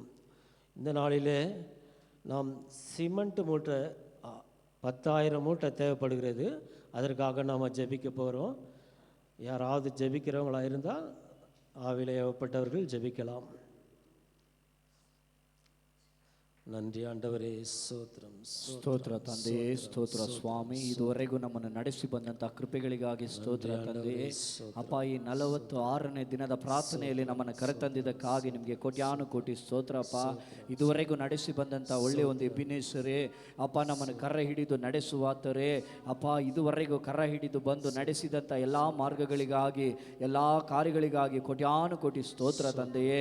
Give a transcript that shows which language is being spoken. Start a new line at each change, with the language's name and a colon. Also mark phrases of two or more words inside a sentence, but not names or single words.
Tamil: இந்த நாளிலே நாம் சிமெண்ட் மூட்டை 10,000 மூட்டை தேவைப்படுகிறது. அதற்காக நாம் ஜெபிக்க போகிறோம். யாராவது ஜெபிக்கிறவங்களா இருந்தால் ஆவிலே ஏவப்பட்டவர்கள் ஜெபிக்கலாம். நன்றி ஆண்டவரே, ஸ்தோத்திரம்
Kannada: ಸ್ತೋತ್ರ ತಂದೆಯೇ, ಸ್ತೋತ್ರ ಸ್ವಾಮಿ. ಇದುವರೆಗೂ ನಮ್ಮನ್ನು ನಡೆಸಿ ಬಂದಂತಹ ಕೃಪೆಗಳಿಗಾಗಿ ಸ್ತೋತ್ರ ತಂದೆಯೇ. ಅಪ್ಪ, ಈ 46ನೇ ದಿನದ ಪ್ರಾರ್ಥನೆಯಲ್ಲಿ ನಮ್ಮನ್ನು ಕರೆತಂದಿದ್ದಕ್ಕಾಗಿ ನಿಮಗೆ ಕೋಟ್ಯಾನುಕೋಟಿ ಸ್ತೋತ್ರಪ್ಪ. ಇದುವರೆಗೂ ನಡೆಸಿ ಬಂದಂಥ ಒಳ್ಳೆಯ ಒಂದು ಎಬಿನೇಶ್ವರೇ ಅಪ್ಪ, ನಮ್ಮನ್ನು ಕರ ಹಿಡಿದು ನಡೆಸುವಾತರೇ ಅಪ್ಪ, ಇದುವರೆಗೂ ಕರ ಹಿಡಿದು ಬಂದು ನಡೆಸಿದಂಥ ಎಲ್ಲ ಮಾರ್ಗಗಳಿಗಾಗಿ, ಎಲ್ಲ ಕಾರ್ಯಗಳಿಗಾಗಿ ಕೋಟ್ಯಾನುಕೋಟಿ ಸ್ತೋತ್ರ ತಂದೆಯೇ.